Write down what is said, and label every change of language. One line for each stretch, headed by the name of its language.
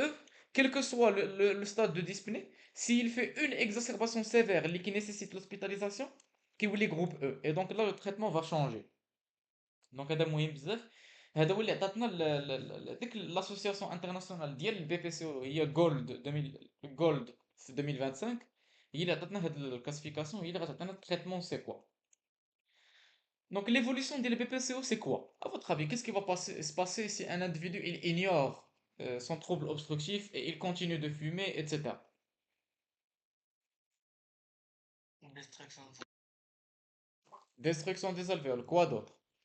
French: E, quel que soit le stade de dyspnée, s'il fait une exacerbation sévère qui nécessite l'hospitalisation, qui est le groupe E. Et donc là, le traitement va changer.
Arabic: Donc هذا مهم بزاف. هذا هو اللي عطاتنا ديك
French: l'association internationale
Arabic: ديال البي بي سي او هي جولد 2000 جولد في 2025 هي اللي عطاتنا هاد الكلاسيفيكاسيون هي اللي غتعطينا التريتمون سي كوا.
French: Donc l'évolution des BPCO c'est quoi? À votre avis, qu'est-ce qui va se passer si un individu il ignore son trouble obstructif et il continue de fumer, etc. Destruction des alvéoles, quoi d'autre?